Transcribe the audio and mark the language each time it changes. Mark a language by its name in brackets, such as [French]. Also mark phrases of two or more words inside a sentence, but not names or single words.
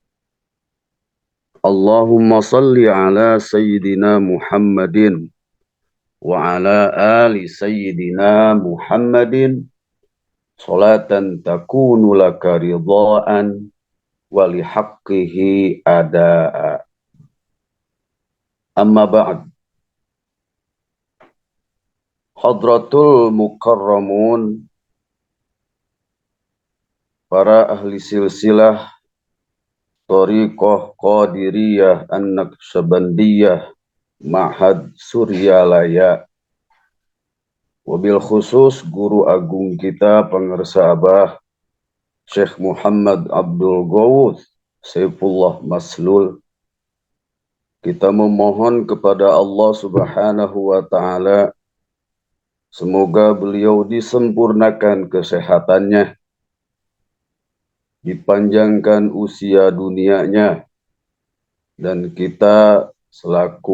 [Arabic] اللهم صل على سيدنا محمد وعلى آل سيدنا محمد صلاة تكون لك رضاء ولحقه أداء. أما بعد. حضرة المكرمون, [Indonesian] para ahli silsilah Thariqah Qadiriyah An-Naqsyabandiyah Ma'had Suryalaya, [Arabic] وبالخصوص [Indonesian] guru agung kita pengersa Abah Syekh Muhammad Abdul Ghawuth Saifullah Maslul. Kita memohon kepada Allah [Arabic] سبحانه وتعالى, [Indonesian] semoga beliau disempurnakan kesehatannya, dipanjangkan usia dunianya, dan kita selaku